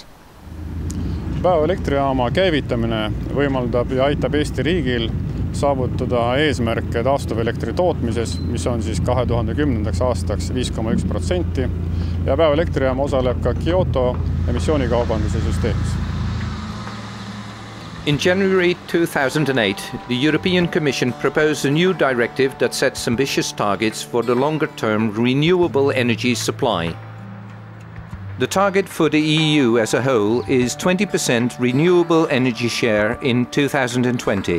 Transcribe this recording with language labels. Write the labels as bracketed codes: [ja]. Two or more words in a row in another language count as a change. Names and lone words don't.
[et] Päevaelektrijaama käivitamine võimaldab ja aitab Eesti riigil saavutada eesmärke taastuvelektri tootmises, mis on siis 2010. aastaks 5,1% ja päevaelektrijaama osaleb ka Kyoto emissioonikaubanduse süsteemis. [en] In January 2008, the European Commission proposed a new directive that sets ambitious targets for the longer-term renewable energy supply. The target for the EU as a whole is 20% renewable energy share in 2020.